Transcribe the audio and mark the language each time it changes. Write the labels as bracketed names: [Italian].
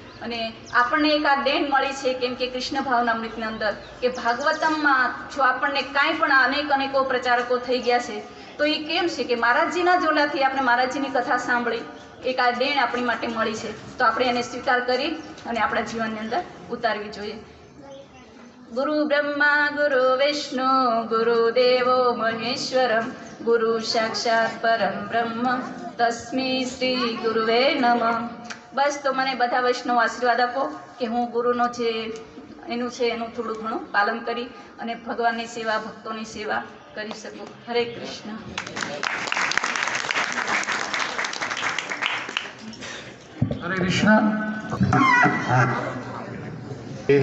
[Gujarati] અને આપણને એક આ દેન મળી છે, કેમ કે કૃષ્ણ ભાવનામૃતની અંદર કે ભાગવતમમાં જો આપણને કાંઈ પણ અનેકો પ્રચારકો થઈ ગયા છે તો એ કેમ છે કે મહારાજજીના જોલાથી આપણે મહારાજજીની કથા સાંભળી એક આ દેણ આપણી માટે મળી છે. તો આપણે એને સ્વીકાર કરી અને આપણા જીવનની અંદર ઉતારવી જોઈએ. [Sanskrit] गुरु ब्रह्मा गुरु विष्णु गुरुदेवो महेश्वरम गुरु साक्षात परम ब्रह्म तस्मै श्री गुरुवे नमः। [Gujarati] बस तो મને બધા વૈષ્ણવ આશીર્વાદ આપો કે હું ગુરુનો જે એનું છે એનું થોડું ઘણું પાલન કરી અને ભગવાનની સેવા ભક્તોની સેવા કરી શકું। હરે કૃષ્ણ। हरे कृष्णा।